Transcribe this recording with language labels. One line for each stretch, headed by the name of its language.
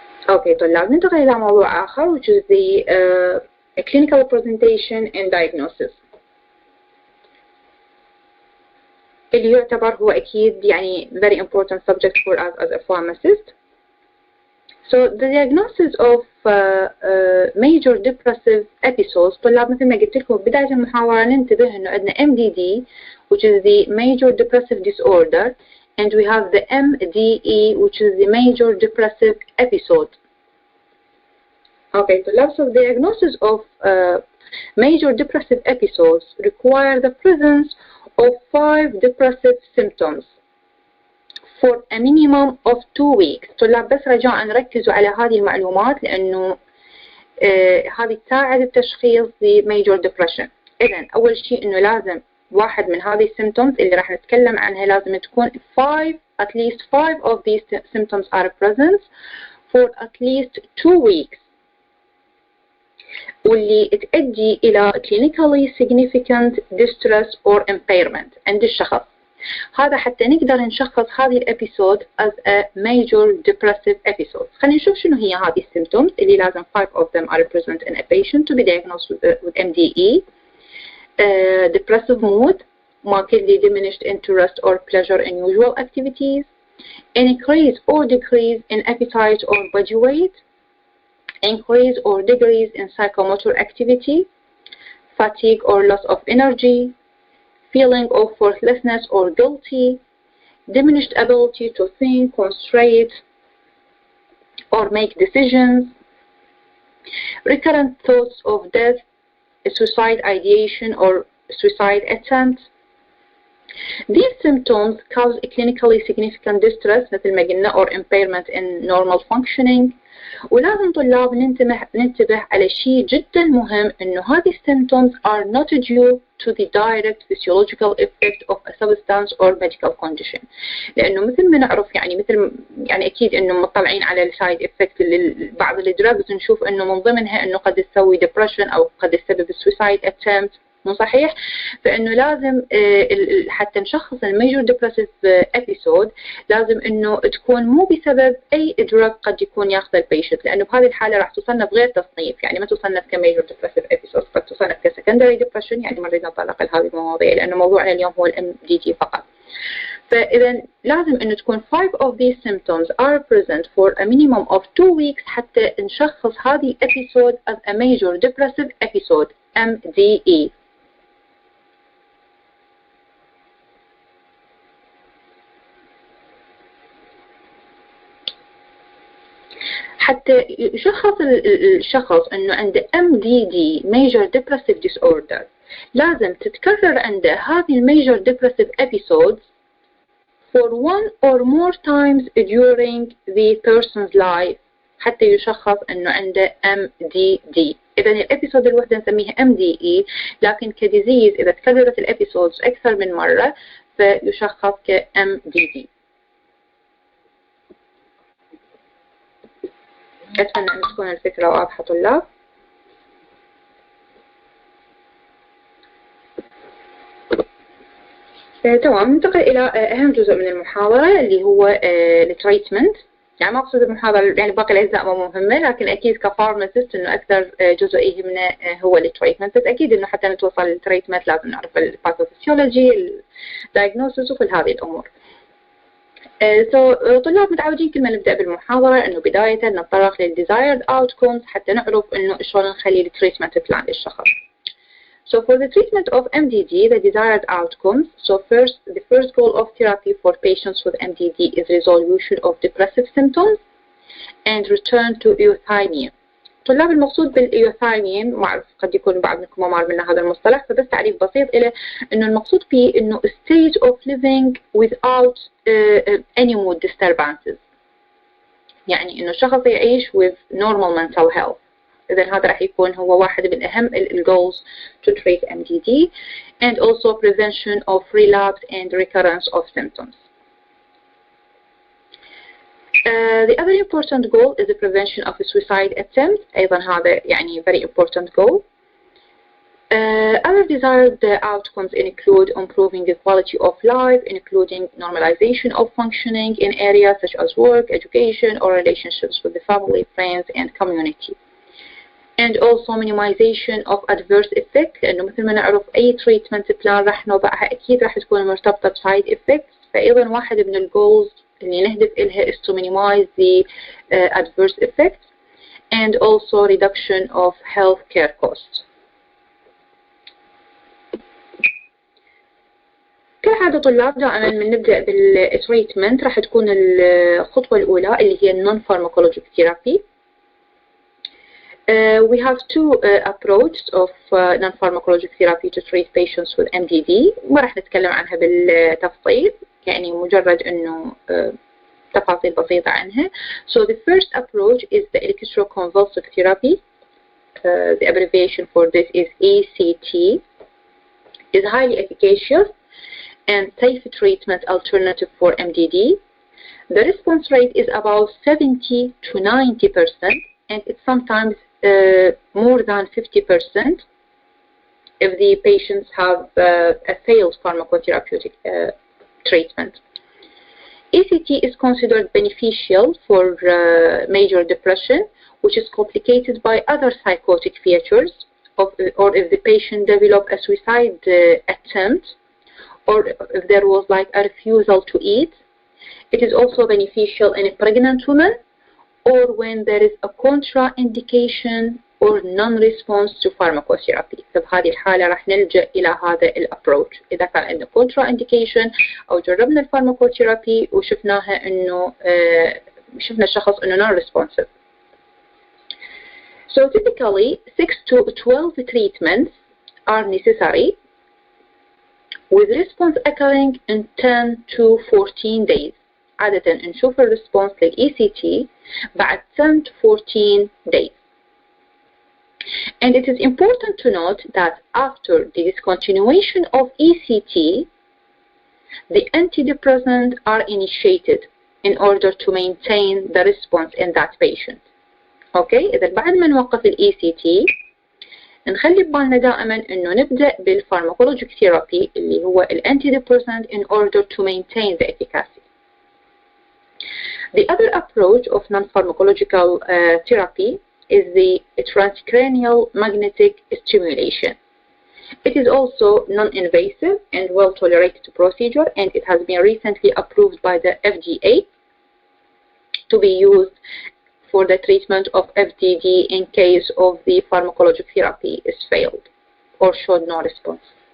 Arabic: أوكي طلاب، ننتقل إلى موضوع آخر
English: which is the clinical presentation and diagnosis
Arabic: اللي يعتبر هو أكيد يعني
English: very important subject for us as a pharmacist. So the diagnosis of major depressive episodes
Arabic: طلاب مثل ما قلت لكم بداية المحاضرة ننتبه إنه عندنا
English: MDD which is the major depressive disorder and we have the MDE which is the major depressive episode. Okay, so the diagnosis of major depressive episodes require the presence of 5 depressive symptoms for a minimum of 2 weeks.
Arabic: طلاب بس رجاء نركزوا على هذه المعلومات لأنه هذه تساعد التشخيص ل major depression. إذن أول شيء إنه لازم واحد من هذه symptoms اللي راح نتكلم عنها لازم تكون
English: at least 5 of these symptoms are present for at least 2 weeks.
Arabic: واللي تؤدي إلى
English: clinically significant distress or impairment
Arabic: عند الشخص. هذا حتى نقدر نشخص هذه الابيسود
English: as a major depressive episode.
Arabic: خلينا نشوف شنو هي هذه
English: symptoms
Arabic: اللي لازم
English: 5 of them are present in a patient to be diagnosed with MDE. Depressive mood, markedly diminished interest or pleasure in usual activities, increase or decrease in appetite or body weight, increase or decrease in psychomotor activity, fatigue or loss of energy, feeling of worthlessness or guilty, diminished ability to think, concentrate, or make decisions, recurrent thoughts of death, suicide ideation or suicide attempt, These symptoms cause a clinically significant distress
Arabic: مثل ما قلنا
English: or impairment in normal functioning.
Arabic: ولازم طلاب ننتبه على شيء جدا مهم إنه هذه
English: symptoms are not due to the direct physiological effect of a substance or medical condition.
Arabic: لأنه مثل ما نعرف يعني أكيد إنه مطلعين على السايد إفكت لبعض الدراجز نشوف إنه من ضمنها إنه قد تسوي depression أو قد تسبب
English: suicide attempt.
Arabic: مو صحيح؟ فإنه لازم حتى نشخص الميجور ديبرسيف ابيسود لازم إنه تكون مو بسبب أي إدراك قد يكون ياخذ البيشنت، لأنه بهذه الحالة راح تصنف غير تصنيف، يعني ما تصنف كميجور ديبرسيف ابيسود، قد تصنف كسكندري ديبرشن، يعني مرينا نطلق لهذه المواضيع لأنه موضوعنا اليوم هو الMDD فقط. فإذا لازم إنه تكون
English: 5 of these symptoms are present for a minimum of 2 weeks
Arabic: حتى نشخص هذه
English: episode as a major depressive episode MDE.
Arabic: حتى يشخص الشخص انه عنده MDD Major Depressive Disorder لازم تتكرر عنده هذه الميجر
English: depressive episodes for 1 or more times during the person's life
Arabic: حتى يشخص انه عنده MDD. اذا الابيسود الوحده نسميها MDE، لكن كديزيز اذا تكررت الابيسودز اكثر من مره فيشخص كMDD. أتمنى أن تكون الفكرة واضحة طلاب. تمام، ننتقل إلى أهم جزء من المحاضرة اللي هو التريتمنت. يعني ما أقصد المحاضرة يعني باقي الأجزاء ما مهمة، لكن أكيد كفارماسيست إنه أكثر جزء يهمنا هو التريتمنت، بس أكيد إنه حتى نتوصل للتريتمنت لازم نعرف الباثوفيسيولوجي، الدايجنوستس وكل هذه الأمور. طلاب متعودين كل ما نبدأ بالمحاضرة إنه بداية نتطرق للديزايرد outcomes حتى نعرف إنه شلون نخلي التريتمنت بلان للشخص.
English: So for the treatment of MDD, the desired outcomes. So the first goal of therapy for patients with MDD is resolution of depressive symptoms and return to euthymia.
Arabic: طلاب المقصود بالإيوثايميا معروف، قد يكون بعض منكم ما معرف منه هذا المصطلح، فبس تعريف بسيط إلى إنه المقصود فيه إنه
English: state of living without any mood disturbances،
Arabic: يعني إنه الشخص يعيش
English: with normal mental health.
Arabic: إذا هذا راح يكون هو واحد من أهم
English: goals to treat MDD and also prevention of relapse and recurrence of symptoms. The other important goal is the prevention of a suicide attempt.
Arabic: أيضا هذا يعني
English: very important goal. Other desired outcomes include improving the quality of life, including normalization of functioning in areas such as work, education, or relationships with the family, friends, and community. And also minimization of adverse effects،
Arabic: لأنه مثل ما نعرف أي
English: treatment plan
Arabic: راح نوضعها أكيد راح تكون مرتبطة ب
English: side effects،
Arabic: فأيضا واحد من الجولز اللي نهدف إلها
English: is to minimize the adverse effects and also reduction of healthcare costs.
Arabic: كالعادة طلاب دائما من نبدأ بالتريتمنت راح تكون الخطوة الأولى اللي هي
English: non-pharmacologic therapy. We have two approaches of non-pharmacologic therapy to treat patients with MDD.
Arabic: ما راح نتكلم عنها بالتفصيل، يعني مجرد إنه تفاصيل بسيطة عنها.
English: So the first approach is the electroconvulsive therapy. The abbreviation for this is ECT. Is highly efficacious and safe treatment alternative for MDD. The response rate is about 70 to 90%, and it's sometimes more than 50% if the patients have a failed pharmacotherapeutic treatment. ECT is considered beneficial for major depression, which is complicated by other psychotic features, or if the patient developed a suicide attempt, or if there was like a refusal to eat. It is also beneficial in a pregnant woman, or when there is a contraindication or non-response to pharmacotherapy.
Arabic: فبهذه الحالة راح نلجأ إلى هذا الابروتش. إذا كان عندنا contraindication أو جربنا الفارماكوثيرابي وشفناها إنه شفنا الشخص إنه non-responsive.
English: So typically 6 to 12 treatments are necessary with response occurring in 10 to 14 days.
Arabic: عادة نشوف الريسبونس لل-ECT بعد
English: 10 to 14 days. And it is important to note that after the discontinuation of ECT, the antidepressants are initiated in order to maintain the response in that patient.
Arabic: Okay, إذا بعد ما نوقف ال-ECT نخلي ببالنا دائما إنه نبدأ بالفارماكولوجيك ثيرابي اللي هو الانتيديبريسنت
English: in order to maintain the efficacy. The other approach of non-pharmacological therapy is the transcranial magnetic stimulation. It is also non-invasive and well-tolerated procedure, and it has been recently approved by the FDA to be used for the treatment of FDD in case of the pharmacologic therapy is failed or showed no response.